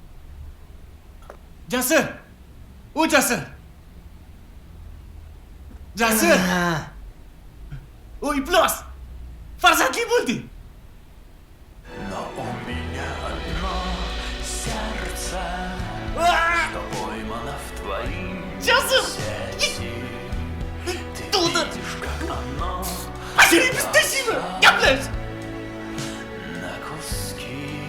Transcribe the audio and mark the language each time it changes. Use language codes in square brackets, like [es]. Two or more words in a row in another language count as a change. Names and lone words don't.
[uz] Jasur. O Jasur. Jasur. O iflos. Farzandli bo'ldi. [ru] Но у меня одно сердце, что поймано в твои сети. Ты видишь, как оно Спасибо. Gaplash. на куски.